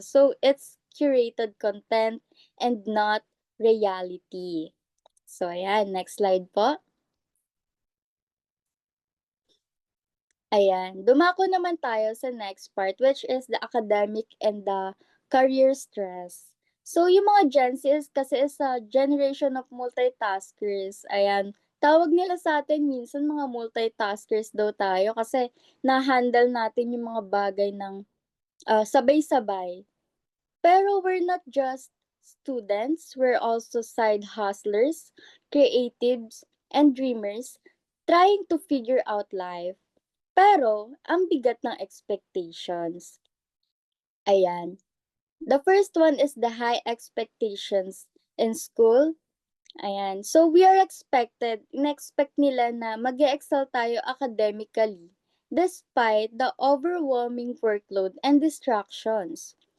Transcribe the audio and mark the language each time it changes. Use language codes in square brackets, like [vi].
[en] So, it's curated content and not reality. So, ayan. Next slide po. [tl] Ayan, dumako naman tayo sa [en] next part which is the academic and the career stress. So yung mga Gen Z kasi is a generation of multitaskers. [tl] Ayan, tawag nila sa atin minsan mga multitaskers daw tayo kasi na-handle natin yung mga bagay ng sabay-sabay. [en] Pero we're not just students, we're also side hustlers, creatives, and dreamers trying to figure out life. [tl] Pero, ang bigat ng expectations. Ayan. [en] The first one is the high expectations in school. Ayan. So, we are [tl] in-expect nila na mag [en] excel tayo academically despite the overwhelming workload and distractions.